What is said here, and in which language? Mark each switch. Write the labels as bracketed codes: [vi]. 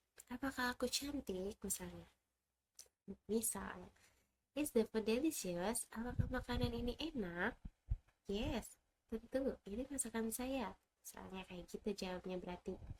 [id] Apakah aku cantik misalnya? Misal, [en] is the food delicious? [id] Apakah makanan ini enak? [en] Yes, [id] tentu. Ini masakan saya. Misalnya kayak gitu jawabnya berarti.